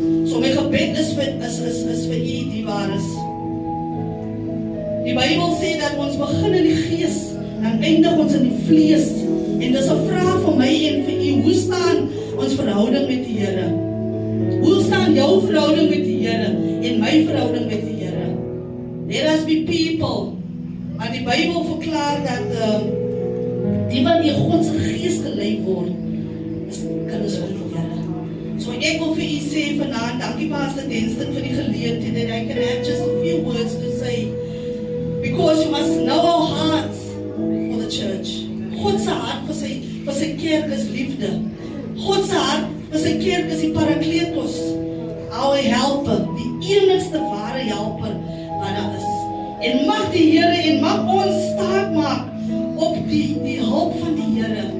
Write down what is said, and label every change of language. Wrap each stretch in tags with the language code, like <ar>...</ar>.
<af>So my gebed is vir u die waar is. Die Bybel sê dat ons begin in die Gees, dan eindig ons in die vlees. En dis 'n vraag vir my en vir u, hoe staan ons verhouding met die Here? Hoe staan jou verhouding met die Here en my verhouding met die Here?</af> <en>Let us be people.</en> <af>Maar die Bybel verklaar dat die wat deur God se Gees gelei word, is kinders van die Here. So ek wil vir u sê vanaand, dankie Pastor Denston vir die geleentheid</af> <en>that I can have just a few words to say, because you must know our hearts for the church.</en> <af>God se hart vir sy kerk is liefde. God se hart vir sy kerk is die Parakletos,</af> <en>our helper,</en> <af>die enigste ware helper wat daar is. En mag die Here en mag ons staat maak op die hulp van die Here.</af>